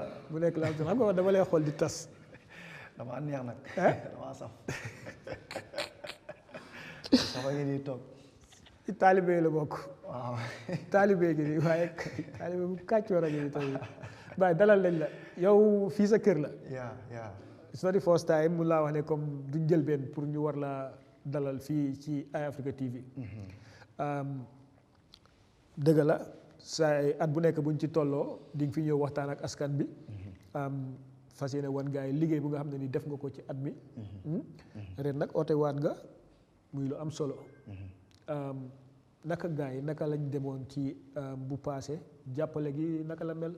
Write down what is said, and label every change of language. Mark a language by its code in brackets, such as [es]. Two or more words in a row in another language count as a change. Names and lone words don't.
[wo] bu nekk laa xam nga dama lay xool di tas dama neex nag dama saf safa ngi nii toog ci taalibe la bokk waaw taalibe gi nii waaye taalibe bu kàccoor a ngi tamit baay dalal lañ la yow fii sa kër la yeah [en] it's not the first time [wo] mun laa wax ne comme duñ jël benn pour ñu war laa dalal fii ci Eyeafrica TV dëgg la say at bu nekk buñ ci tolloo di nga fi ñëw waxtaan ak askan bi fas yéene wan gars yi liggéey bu nga xam ne ni def nga ko ci at mi ren nag oote waat nga muy lu am solo naka gars yi naka lañ demoon ci bu passé jàppale gi naka la mel